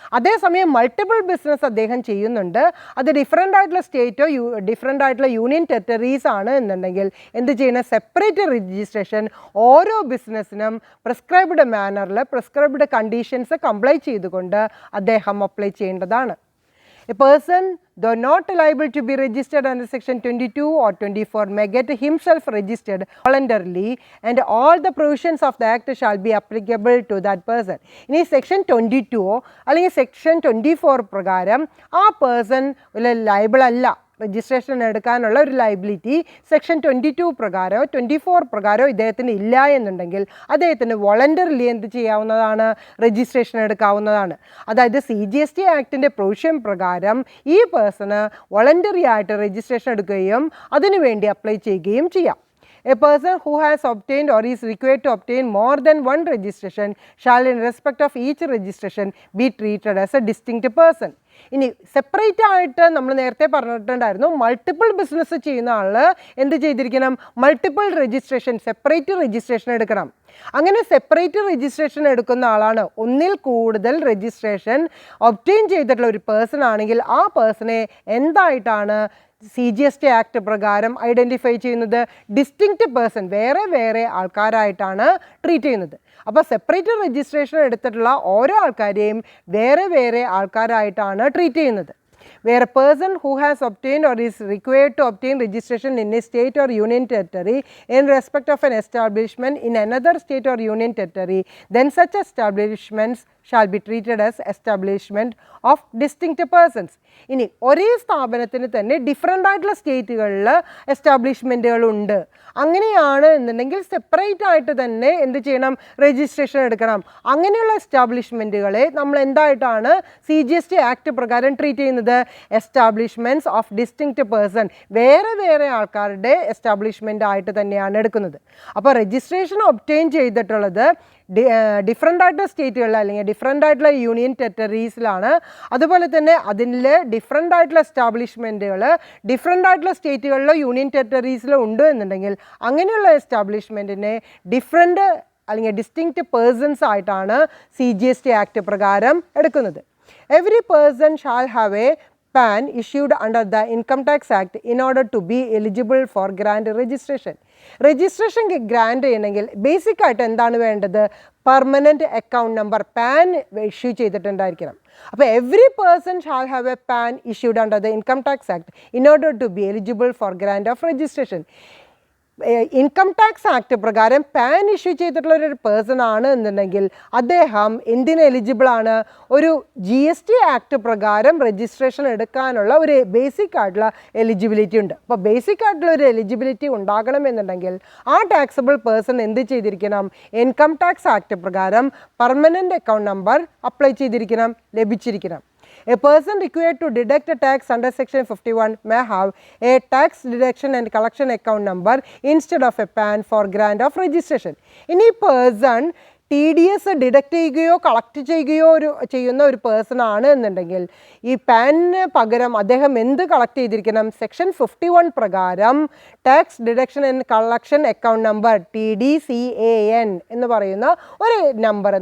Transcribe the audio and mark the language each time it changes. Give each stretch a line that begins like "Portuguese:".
Malayalam: അതേസമയം multiple business അദ്ദേഹം ചെയ്യുന്നുണ്ട്, അത് ഡിഫറെൻ്റ് ആയിട്ടുള്ള സ്റ്റേറ്റോ ഡിഫറെൻ്റ് ആയിട്ടുള്ള യൂണിയൻ ടെറിട്ടറീസ് ആണ് എന്നുണ്ടെങ്കിൽ എന്ത് ചെയ്യണം, സെപ്പറേറ്റ് രജിസ്ട്രേഷൻ ഓരോ ബിസിനസ്സിനും പ്രിസ്ക്രൈബ്ഡ് മാനറിൽ പ്രിസ്ക്രൈബ്ഡ് കണ്ടീഷൻസ് കംപ്ലൈ ചെയ്തുകൊണ്ട് അദ്ദേഹം അപ്ലൈ ചെയ്യേണ്ടതാണ്.
English: A person, though not liable to be registered under section 22 or 24, may get himself registered voluntarily and all the provisions of the act shall be applicable to that person.
Malayalam: ഇനി section 22 അല്ലെങ്കിൽ section 24 പ്രകാരം ആ person liable അല്ല, registration എടുക്കാനുള്ള ഒരു liability section 22 പ്രകാരമോ 24 പ്രകാരമോ ഇദ്ദേഹത്തിന് ഇല്ല എന്നുണ്ടെങ്കിൽ അദ്ദേഹത്തിന് വോളണ്ടറിലി എന്ത് ചെയ്യാവുന്നതാണ്, രജിസ്ട്രേഷൻ എടുക്കാവുന്നതാണ്. അതായത് CGST ആക്ടിൻ്റെ പ്രൊവിഷൻ പ്രകാരം ഈ പേഴ്സണ് വോളണ്ടറി ആയിട്ട് രജിസ്ട്രേഷൻ എടുക്കുകയും അതിനുവേണ്ടി അപ്ലൈ ചെയ്യുകയും ചെയ്യാം.
English: A person who has obtained or is required to obtain more than one registration shall in respect of each registration be treated as a distinct person.
Malayalam: ഇനി separate ആയിട്ട് നമ്മൾ നേരത്തെ പറഞ്ഞിട്ടുണ്ടായിരുന്നു, മൾട്ടിപ്പിൾ ബിസിനസ് ചെയ്യുന്ന ആൾ എന്ത് ചെയ്തിരിക്കണം, മൾട്ടിപ്പിൾ രജിസ്ട്രേഷൻ സെപ്പറേറ്റ് രജിസ്ട്രേഷൻ എടുക്കണം. അങ്ങനെ സെപ്പറേറ്റ് രജിസ്ട്രേഷൻ എടുക്കുന്ന ആളാണ് ഒന്നിൽ കൂടുതൽ രജിസ്ട്രേഷൻ ഒബ്റ്റെയിൻ ചെയ്തിട്ടുള്ള ഒരു പേഴ്സൺ ആണെങ്കിൽ ആ പേഴ്സണെ എന്തായിട്ടാണ് CGST ആക്ട് പ്രകാരം ഐഡൻറ്റിഫൈ ചെയ്യുന്നത്, ഡിസ്റ്റിങ്ക്റ്റ് പേഴ്സൺ, വേറെ വേറെ ആൾക്കാരായിട്ടാണ് ട്രീറ്റ് ചെയ്യുന്നത്. അപ്പോൾ സെപ്പറേറ്റ് രജിസ്ട്രേഷൻ എടുത്തിട്ടുള്ള ഓരോ ആൾക്കാരെയും വേറെ വേറെ ആൾക്കാരായിട്ടാണ് ട്രീറ്റ് ചെയ്യുന്നത്.
English: Where a person who has obtained or is required to obtain registration in a state or union territory in respect of an establishment in another state or union territory, then such establishments shall be treated as establishment of distinct persons.
Malayalam: ഇനി ഒരേ സ്ഥാപനത്തിന് തന്നെ different ആയിട്ടുള്ള സ്റ്റേറ്റുകളിൽ എസ്റ്റാബ്ലിഷ്മെൻറ്റുകളുണ്ട്. അങ്ങനെയാണ് എന്നുണ്ടെങ്കിൽ separate ആയിട്ട് തന്നെ എന്ത് ചെയ്യണം, രജിസ്ട്രേഷൻ എടുക്കണം. അങ്ങനെയുള്ള എസ്റ്റാബ്ലിഷ്മെൻറ്റുകളെ നമ്മൾ എന്തായിട്ടാണ് CGST ആക്ട് പ്രകാരം ട്രീറ്റ് ചെയ്യുന്നത്? എസ്റ്റാബ്ലിഷ്മെൻറ്റ്സ് ഓഫ് ഡിസ്റ്റിങ്ക്റ്റ് പേഴ്സൺ, വേറെ വേറെ ആൾക്കാരുടെ എസ്റ്റാബ്ലിഷ്മെൻ്റ് ആയിട്ട് തന്നെയാണ് എടുക്കുന്നത്. അപ്പോൾ രജിസ്ട്രേഷൻ ഒബ്റ്റെയിൻ ചെയ്തിട്ടുള്ളത് ഡിഫറെൻ്റ് ആയിട്ടുള്ള സ്റ്റേറ്റുകളിൽ അല്ലെങ്കിൽ ഡിഫറെൻ്റ് ആയിട്ടുള്ള യൂണിയൻ ടെറിട്ടറീസിലാണ്. അതുപോലെ തന്നെ അതിൽ ഡിഫറെൻ്റ് ആയിട്ടുള്ള എസ്റ്റാബ്ലിഷ്മെൻറ്റുകൾ ഡിഫറെൻ്റ് ആയിട്ടുള്ള സ്റ്റേറ്റുകളിലോ യൂണിയൻ ടെറിട്ടറീസിലോ ഉണ്ട് എന്നുണ്ടെങ്കിൽ അങ്ങനെയുള്ള എസ്റ്റാബ്ലിഷ്മെൻറ്റിനെ ഡിഫറെൻ്റ് അല്ലെങ്കിൽ ഡിസ്റ്റിങ്ക്റ്റ് പേഴ്സൺസ് ആയിട്ടാണ് CGST ആക്ട് പ്രകാരം എടുക്കുന്നത്.
English: Every person shall have a PAN issued under the Income Tax Act in order to be eligible for grant registration.
Malayalam: Registration grand ചെയ്യണമെങ്കിൽ ബേസിക് ആയിട്ട് എന്താണ് വേണ്ടത്? Permanent account number PAN issue ചെയ്തിട്ടുണ്ടായിരിക്കണം.
English: അപ്പോൾ every person shall have a PAN issued under the Income Tax Act in order to be eligible for grant of registration.
Malayalam: Income tax act പ്രകാരം PAN issue ചെയ്തിട്ടുള്ള ഒരു person ആണ് എന്നുണ്ടെങ്കിൽ അദ്ദേഹം എന്തിന് eligible ആണ്? ഒരു GST ആക്ട് പ്രകാരം രജിസ്ട്രേഷൻ എടുക്കാനുള്ള ഒരു ബേസിക് ആയിട്ടുള്ള എലിജിബിലിറ്റി ഉണ്ട്. അപ്പോൾ ബേസിക് ആയിട്ടുള്ള ഒരു എലിജിബിലിറ്റി ഉണ്ടാകണമെന്നുണ്ടെങ്കിൽ ആ ടാക്സബിൾ പേഴ്സൺ എന്ത് ചെയ്തിരിക്കണം? ഇൻകം ടാക്സ് ആക്ട് പ്രകാരം പെർമനൻ്റ് അക്കൗണ്ട് നമ്പർ അപ്ലൈ ചെയ്തിരിക്കണം, ലഭിച്ചിരിക്കണം.
English: A person required to deduct a tax under section 51 may have a tax deduction and collection account number instead of a PAN for grant of registration. Any person
Malayalam: TDS deduct ചെയ്യുകയോ collect ചെയ്യുകയോ ചെയ്യുന്ന ഒരു person ആണ് എന്നുണ്ടെങ്കിൽ ഈ പാനിന് പകരം അദ്ദേഹം എന്ത് കളക്ട് ചെയ്തിരിക്കണം? സെക്ഷൻ 51 പ്രകാരം tax deduction and collection account number TDCAN എന്ന് പറയുന്ന ഒരു നമ്പർ.